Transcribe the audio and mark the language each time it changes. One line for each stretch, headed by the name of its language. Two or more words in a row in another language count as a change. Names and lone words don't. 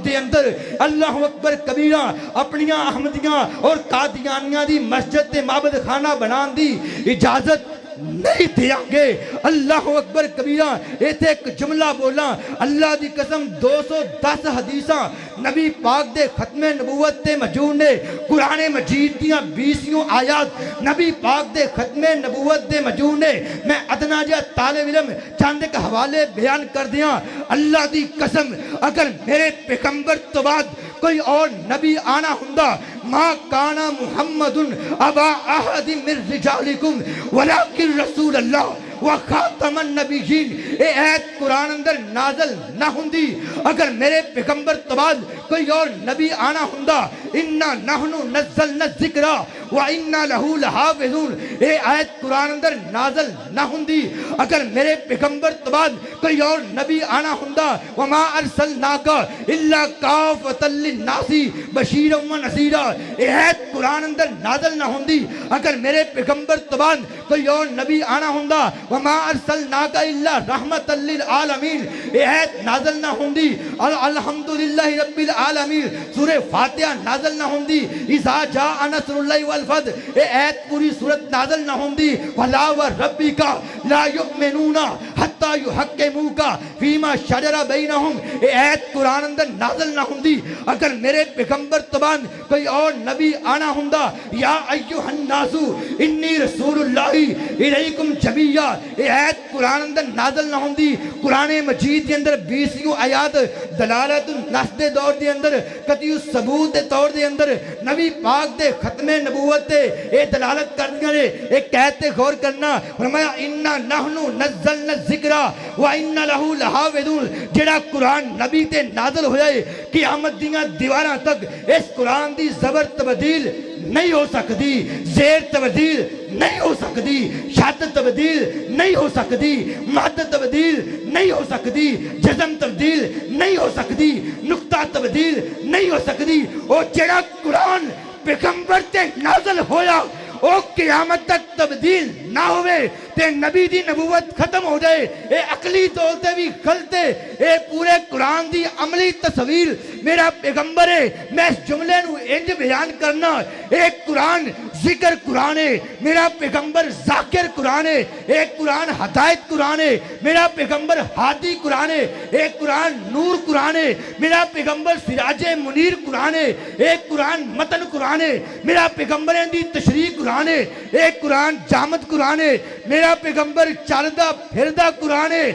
Punjabi: دے اندر
Arabic: الله أكبر كبيرا
Punjabi: اپنیاں احمدیاں اور قادیانیاں دی مسجد تے معبد خانہ بنانے دی اجازت نہیں دیں گے
Arabic: الله أكبر كبيرا
Punjabi: ایتھے اک جملہ بولا اللہ دی قسم 210 حدیثاں نبی پاک دے ختم نبوت تے موجود نے قرآن مجید دیاں 20 آیات نبی پاک دے ختم نبوت دے موجود نے میں ادنیٰ جیہا طالب علم چند اک حوالے بیان کر دیاں اللہ دی قسم اگر میرے پیغمبر توں بعد کوئی اور نبی آنا ہندا
Arabic: ما كان محمد أبا أحد من رجالكم ولكن رسول الله وخاتم النبيين
Punjabi: اے آیت قرآن اندر نازل نہ ہندی اگر میرے پیغمبر توں بعد کوئی اور نبی آنا ہندا
Arabic: إنا نحن نزلنا الذكر وإنا له لحافظون
Punjabi: اے آیت قرآن اندر نازل نہ ہندی اگر میرے پیغمبر توں بعد کوئی اور نبی آنا ہندا
Arabic: وما أرسلناك إلا كافة للناس بشيرا ونذيرا
Punjabi: اے آیت قرآن اندر نازل نہ ہندی اگر میرے پیغمبر توں بعد کوئی اور نبی آنا ہندا
Arabic: وما أرسلناك إلا رحمة للعالمين
Punjabi: اے آیت نازل نہ ہندی
Arabic: الحمد لله رب العالمين
Punjabi: सूरह فاتحہ نازل نہ ہندی
Arabic: إذا جاء نصر الله والفتح
Punjabi: اے آیت پوری سورت نازل نہ ہندی
Arabic: فلا وربك لا يؤمنون حتى يحكموك فيما شجر بينهم
Punjabi: اے آیت قرآن اندر نازل نہ ہندی اگر میرے پیغمبر توں بعد کوئی اور نبی آنا ہندا
Arabic: يا أيها الناس إني رسول الله إليكم جميعا
Punjabi: اے آیت قرآن اندر نازل نہ ہندی قرآن مجید کے اندر 20 آیات دلالت نص دے دور دے اندر قطعی ثبوت دے طور دے اندر نبی پاک دے ختم نبوت تے اے دلالت کردیاں نے اے کہتے غور کرنا فرمایا
Arabic: إنا نحن نزلنا الذكر وإنا له لحافظون
Punjabi: جیہڑا قرآن نبی تے نازل ہویا ہے قیامت دیاں دیواراں تک اس قرآن دی زبر تبدیل نہیں ہو سکتی، زیر تبدیل نہیں ہو سکتی، شد تبدیل نہیں ہو سکتی، مد تبدیل نہیں ہو سکتی، جزم تبدیل نہیں ہو سکتی، نقطہ تبدیل نہیں ہو سکتی۔ او جڑا قرآن پیغمبر تے نازل ہویا او قیامت تک تبدیل نہ ہوئے تے نبی دی نبوت ختم ہو جائے، اے عقلی طور تے بھی غلط ہے۔ اے پورے قرآن دی عملی تصویر میرا پیغمبر ہے۔ میں اس جملے نو انج بیان کرنا، اے قرآن ذکر قرآن ہے، میرا پیغمبر ذاکر قرآن ہے، اے قرآن ہدایت قرآن ہے، میرا پیغمبر ہادی قرآن ہے، اے قرآن نور قرآن ہے، میرا پیغمبر سراج منیر قرآن ہے، اے قرآن متن قرآن ہے، میرا پیغمبر دی تشریح قرآن ہے، اے قرآن جامد قرآن ہے، میرا پیغمبر چلدا پھردا قرآن ہے۔